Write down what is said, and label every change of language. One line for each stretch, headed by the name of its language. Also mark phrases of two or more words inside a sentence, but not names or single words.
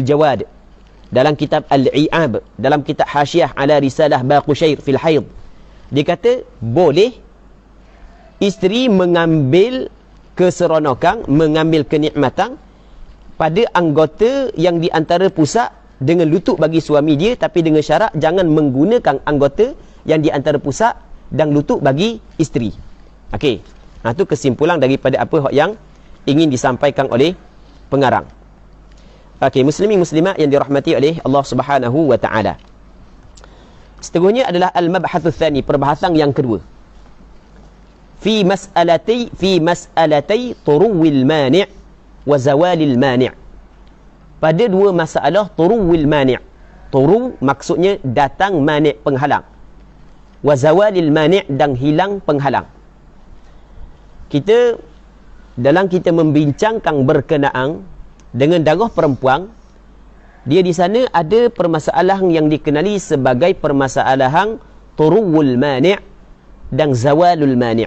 Malay: Jawad, dalam kitab Al-I'ab, dalam kitab Hasyiah ala Risalah Baqusyair fil Haid, dia kata boleh isteri mengambil keseronokan, mengambil kenikmatan pada anggota yang di antara pusat dengan lutut bagi suami dia, tapi dengan syarat jangan menggunakan anggota yang di antara pusat dan lutut bagi isteri. Okey. Itu kesimpulan daripada apa yang ingin disampaikan oleh pengarang. Okey, muslimin muslimat yang dirahmati oleh Allah
Arabic: سبحانه وتعالى.
Malay: Seterusnya adalah
Arabic: المبحث الثاني,
Malay: perbahasan yang kedua.
Arabic: في مسألة طرو المانع وزوال المانع'.
Malay: Pada dua masalah
Arabic: طرو المانع'.
Malay: Turu maksudnya datang mani' penghalang.
Arabic: وزوال المانع'
Malay: dan hilang penghalang. Kita membincangkan berkenaan dengan darah perempuan, dia di sana ada permasalahan yang dikenali sebagai permasalahan
Arabic: طرو المانع'
Malay: dan
Arabic: زوال المانع'.